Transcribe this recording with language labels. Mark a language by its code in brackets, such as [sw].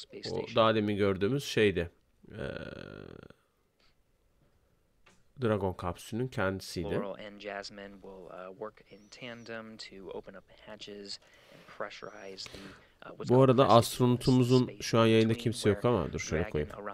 [tr] O daha demin gördüğümüz şeydi. Dragon kapsülünün kendisiydi. [en] Laurel and Jasmine will work in tandem to open up the hatches and pressurize the [tr] Bu arada astronotumuzun şu an yayında kimse yok ama dur şöyle koyayım.